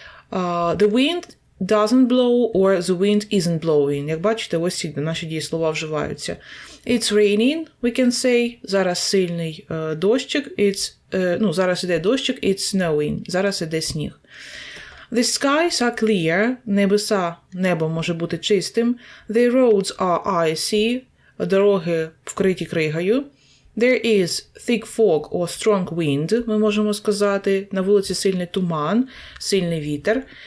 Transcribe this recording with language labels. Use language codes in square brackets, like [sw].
[en] The wind doesn't blow, or the wind isn't blowing. [uk] Як бачите, ось ці наші дієслова вживаються. [en] It's raining, we can say. [uk] Зараз сильний дощик. Зараз іде дощик. [en] It's snowing. [uk] Зараз іде сніг. [en] The skies are clear. [uk] Небо може бути чистим. [en] The roads are icy. [uk] Дороги вкриті кригою. [en] There is thick fog or strong wind. [uk] Ми можемо сказати. На вулиці сильний туман, сильний вітер.